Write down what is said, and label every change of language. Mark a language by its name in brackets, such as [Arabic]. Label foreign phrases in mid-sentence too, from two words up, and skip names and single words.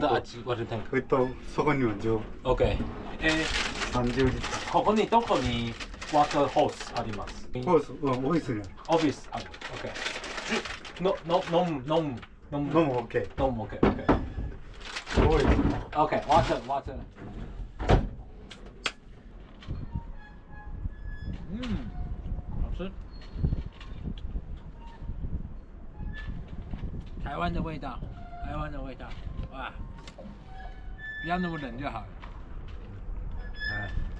[Japanese] あっち、ワータータンク。そこにも OK。 30リッター。ここにどこにワーターホースあります？ホース、オフィスにある。オフィスある。OK。飲む OK。飲む OK。飲む OK。 [English] OK。 OK, water. [Chinese] 好吃。台湾的味道，哇！不要那么冷就好了。哎。